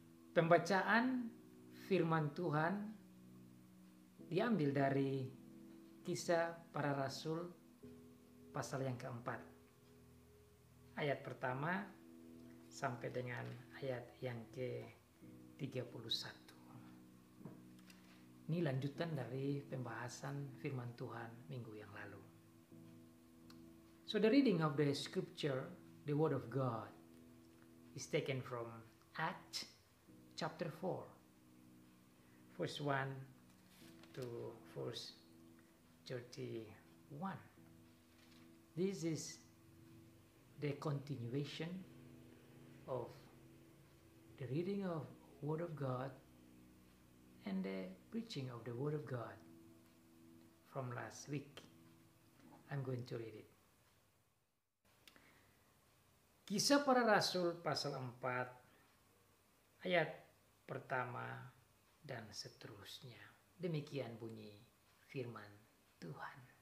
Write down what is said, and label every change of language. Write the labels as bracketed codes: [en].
[id] Pembacaan firman Tuhan diambil dari Kisah Para Rasul pasal yang keempat, ayat pertama sampai dengan ayat yang ke-31. Ini lanjutan dari pembahasan firman Tuhan minggu yang lalu. [en] So the reading of the scripture, the word of God, is taken from Acts chapter 4, verse 1 to verse 31. This is the continuation of the reading of Word of God and the preaching of the Word of God from last week. I'm going to read it. [id] Kisah Para Rasul pasal 4 ayat pertama dan seterusnya. Demikian bunyi firman Tuhan.